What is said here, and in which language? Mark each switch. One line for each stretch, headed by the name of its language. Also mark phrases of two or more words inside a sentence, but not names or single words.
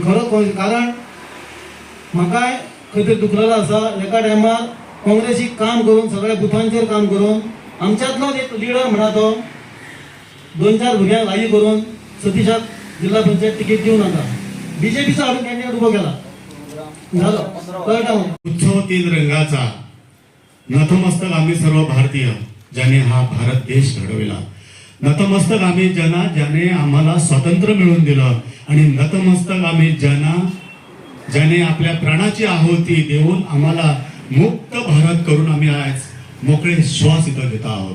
Konkani: खरोच कारण म्हाकाय खंय तरी दुखलेलो आसा. एका टायमार काँग्रेसीक काम करून सगळ्या बुथांचेर काम करून आमच्यातलोच एक लिडर म्हणा तो 2-4 भुरग्यांक लागीं करून सतीशाक जिल्हा पंचायत तिकीट दिवं नाका. बीजेपीचो हाडून कॅन्डिडेट उबो केला. झालो कळटा.
Marathi: उत्सव 3 रंगाचा नतमस्तक आम्ही सर्व भारतीय ज्याने हा भारत देश घडविला. नतमस्तक आम्ही ज्याने आम्हाला स्वातंत्र्य मिळवून दिलं आणि नतमस्तक आम्ही ज्याने आपल्या प्राणाची आहुती देऊन आम्हाला मुक्त भारत करून आम्ही आज मोकळे श्वास इथं घेत आहोत.